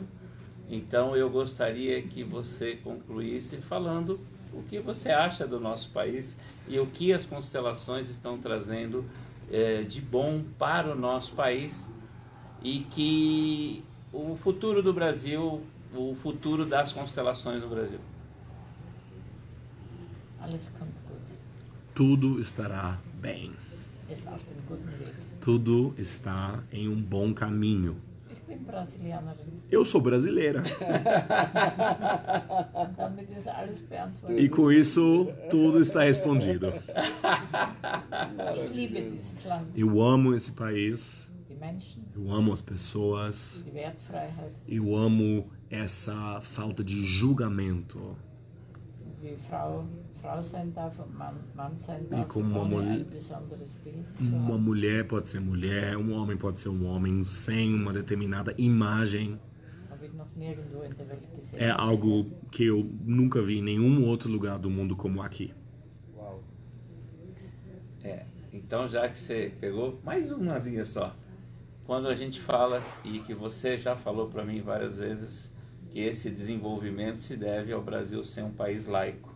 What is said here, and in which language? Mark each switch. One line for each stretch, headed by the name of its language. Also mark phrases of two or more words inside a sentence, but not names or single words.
Portuguese: Então eu gostaria que você concluísse falando o que você acha do nosso país e o que as constelações estão trazendo de bom para o nosso país e que o futuro do Brasil, o futuro das constelações no Brasil.
German: Alles kommt gut.
Portuguese: Tudo estará bem.
German: Ist auf dem guten Weg.
Portuguese: Tudo está em um bom caminho.
German: Ich bin Brasilianerin.
Portuguese: Eu sou brasileira.
German: Und damit ist alles beantwortet.
Portuguese: E com isso, tudo está respondido.
German: Ich liebe dieses Land.
Portuguese: Eu amo esse país.
German: Die Menschen,
Portuguese: Eu amo as pessoas.
German: die Wertfreiheit.
Portuguese: Eu amo essa falta de julgamento.
German: Und wie Frau sein darf und Mann sein
Portuguese: E
German: darf,
Portuguese: como
German: ohne ein besonderes Bild zu
Portuguese: uma
German: haben.
Portuguese: mulher pode ser mulher, um homem pode ser um homem sem uma determinada imagem.
German: Habe ich noch nirgendwo in der Welt gesehen.
Portuguese: É algo que eu nunca vi em nenhum outro lugar do mundo como aqui. Uau. Então já que você pegou mais umazinha só, quando a gente fala, e que você já falou para mim várias vezes, que esse desenvolvimento se deve ao Brasil ser um país laico.